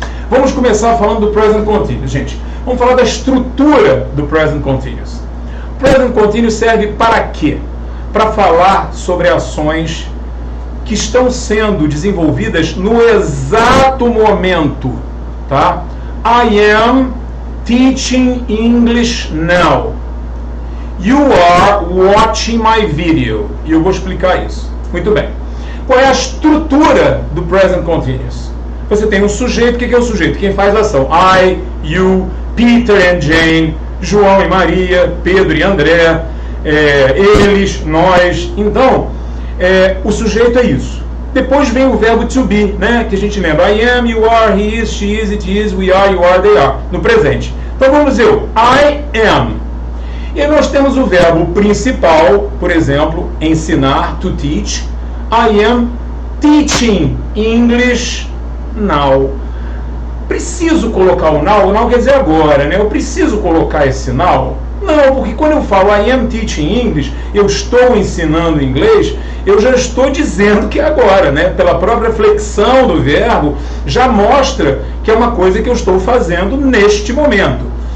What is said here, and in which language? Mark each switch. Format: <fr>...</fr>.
<pt>Vamos começar falando do Present Continuous, gente. Vamos falar da estrutura do Present Continuous. O Present Continuous serve para quê? Para falar sobre ações que estão sendo desenvolvidas no exato momento, tá?</pt> <en>I am teaching English now. You are watching my video.</en> <pt>E eu vou explicar isso. Muito bem. Qual é a estrutura do Present Continuous? Você tem um sujeito. O que é o sujeito? Quem faz a ação? I, you, Peter and Jane, João e Maria, Pedro e André, eles, nós. Então, o sujeito é isso. Depois vem o verbo to be, né? Que a gente lembra.</pt> <en>I am, you are, he is, she is, it is, we are, you are, they are.</en> <pt>No presente. Então vamos dizer o I am. E aí nós temos o verbo principal, por exemplo, ensinar, to teach.</pt> <en>I am teaching English now.</en> <pt>Preciso colocar o now quer dizer agora, né? Eu preciso colocar esse now? Não, porque quando eu falo</pt> <en>I am teaching English,</en> <pt>eu estou ensinando inglês, eu já estou dizendo que é agora, né? Pela própria flexão do verbo, já mostra que é uma coisa que eu estou fazendo neste momento.</pt>